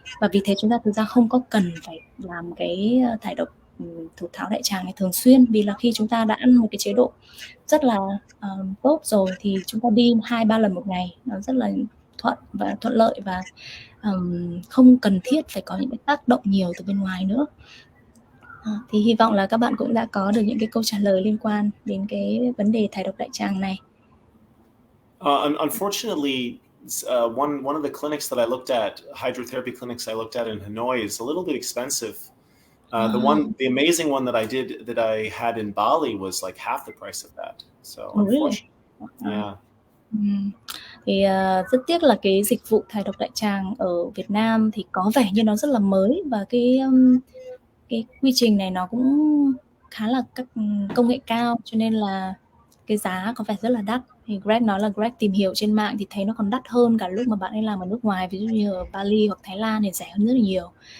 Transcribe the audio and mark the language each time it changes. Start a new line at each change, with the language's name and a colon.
Vietnamese: Và vì thế chúng ta thực ra không có cần phải làm cái thải độc thụ tháo đại tràng này thường xuyên, vì là khi chúng ta đã ăn một cái chế độ rất là tốt rồi thì chúng ta đi 2-3 lần một ngày nó rất là thuận lợi, và không cần thiết phải có những cái tác động nhiều từ bên ngoài nữa. Thì hy vọng là các bạn cũng đã có được những cái câu trả lời liên quan đến cái vấn đề thải độc đại tràng này.
English: Unfortunately, one of the clinics that I looked at, hydrotherapy clinics I looked at in Hanoi, is a little bit expensive. The amazing one that I had in Bali was like half the price of that. So unfortunately, yeah.
Vietnamese: Thì rất tiếc là cái dịch vụ thải độc đại tràng ở Việt Nam thì có vẻ như nó rất là mới, và cái quy trình này nó cũng khá là các công nghệ cao, cho nên là cái giá có vẻ rất là đắt. Thì Greg nói là Greg tìm hiểu trên mạng thì thấy nó còn đắt hơn cả lúc mà bạn ấy làm ở nước ngoài, ví dụ như ở Bali hoặc Thái Lan thì rẻ hơn rất là nhiều.